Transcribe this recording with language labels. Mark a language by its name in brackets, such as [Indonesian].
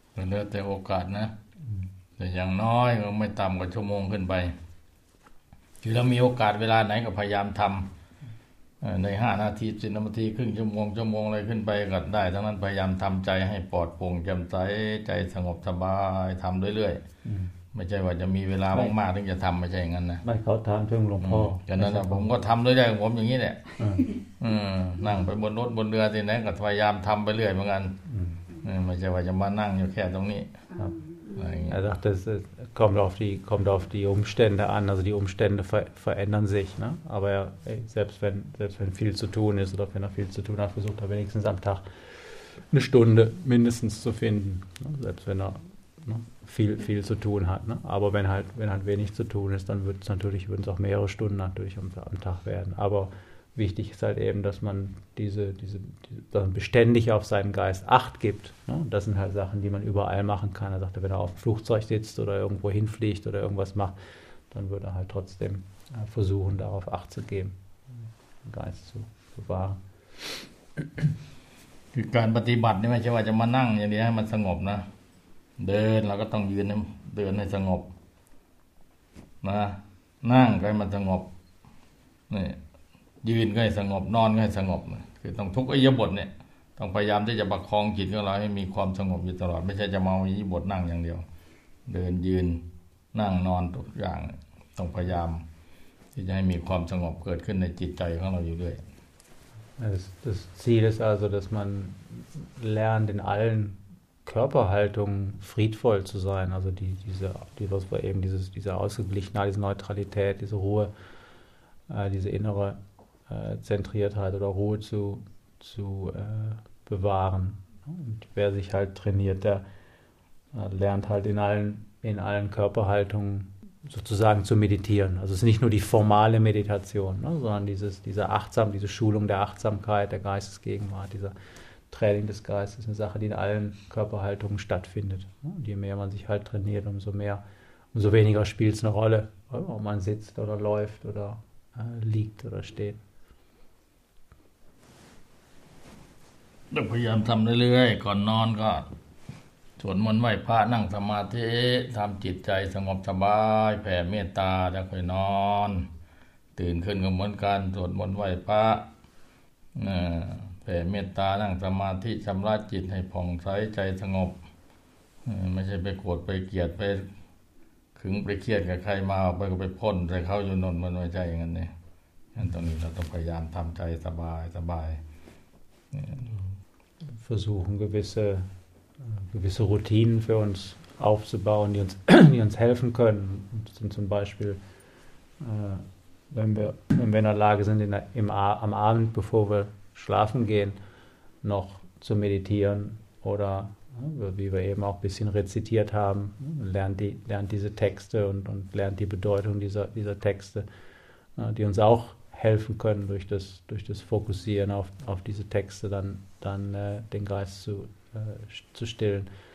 [Thai] แล้วแต่โอกาสนะแต่อย่างน้อยไม่ต่ำกว่าชั่วโมงขึ้นไปคือเรามีโอกาสเวลาไหนก็พยายามทำใน5นาที10นาทีครึ่งชั่วโมงชั่วโมงอะไรขึ้นไปก็ได้ทั้งนั้นพยายามทำใจให้ปลอดโปร่งแจ่มใสใจสงบสบายทำเรื่อย ๆ ไม่ใช่ว่าจะมีเวลามากๆถึงจะทำไม่ใช่อย่างนั้นนะ ไม่เขาถามเพิ่งหลวงพ่อ ฉะนั้นผมก็ทำด้วยใจผมอย่างนี้แหละนั่งไปบนรถบนเรือที่ไหนก็พยายามทำไปเรื่อยเหมือนกันไม่ใช่ว่าจะมานั่งอยู่แค่ตรงนี้ [German] Er sagt, das kommt auf die Umstände an, also die Umstände verändern sich, ne? Aber selbst wenn viel zu tun ist oder wenn viel zu tun hat, versucht wenigstens am Tag eine Stunde mindestens zu finden, ne? Selbst wenn viel zu tun hat, ne? Aber wenn halt wenig zu tun ist, dann würden es auch mehrere Stunden natürlich am Tag werden. Aber wichtig ist halt eben, dass man diese beständig auf seinen Geist Acht gibt. Ne? Das sind halt Sachen, die man überall machen kann. Er sagte, wenn er auf dem Flugzeug sitzt oder irgendwo hinfliegt oder irgendwas macht, dann würde er halt trotzdem versuchen, darauf Acht zu geben, den Geist zu bewahren. [Thai] การปฏิบัติไม่ใช่ว่าจะมานั่งอย่างนี้ให้มันสงบนะเดินเราก็ต้องยืนเดินให้สงบนะนั่งก็ให้มันสงบนี่ยืนก็ให้สงบนอนก็ให้สงบคือต้องทุกอิริยาบถเนี่ยต้องพยายามที่จะประคองจิตของเราให้มีความสงบอยู่ตลอดไม่ใช่จะมาอิริยาบถนั่งอย่างเดียวเดินยืนนั่งนอนทุกอย่างต้องพยายามที่จะให้มีความสงบเกิดขึ้นในจิตใจของเราอยู่ด้วย [German] Das Ziel ist also dass man lernt in allenKörperhaltung friedvoll zu sein, also diese Ausgeglichenheit, diese Neutralität, diese Ruhe, diese innere Zentriertheit oder Ruhe zu bewahren. Und wer sich halt trainiert, der lernt halt in allen Körperhaltungen sozusagen zu meditieren. Also es ist nicht nur die formale Meditation, ne, sondern diese Schulung der Achtsamkeit, der Geistesgegenwart, dieser Training des Geistes, eine Sache, die in allen Körperhaltungen stattfindet. Und je mehr man sich halt trainiert, umso weniger spielt es eine Rolle, ob man sitzt oder läuft oder liegt oder steht. [Thai] พยายามทำเรื่อยๆก่อนนอนก็สวดมนต์ไหว้พระนั่งสมาธิทำจิตใจสงบสบายแผ่เมตตาจะค่อยนอนตื่นขึ้นก็เหมือนกันสวดมนต์ไหว้พระแผ่เมตตานั่งสมาธิชำระจิตให้ผ่องใสใจสงบไม่ใช่ไปโกรธไปเกลียดไปขึงไปเครียดกับใครมาไปก็ไปพ่นใส่เขาอยู่นนท์มันไม่ใช่อย่างนั้นเนี่ยงั้นตรงนี้เราต้องพยายามทำใจสบายสบาย [German] versuchen, gewisse Routinen für uns aufzubauen, die uns helfen können. Das sind zum Beispiel, wenn wir in der Lage sind, am Abend, bevor wir schlafen gehen, noch zu meditieren oder, wie wir eben auch ein bisschen rezitiert haben, lernt diese Texte und lernt die Bedeutung dieser Texte, die uns auch helfen können, durch das Fokussieren auf diese Texte dann den Geist zu stillen.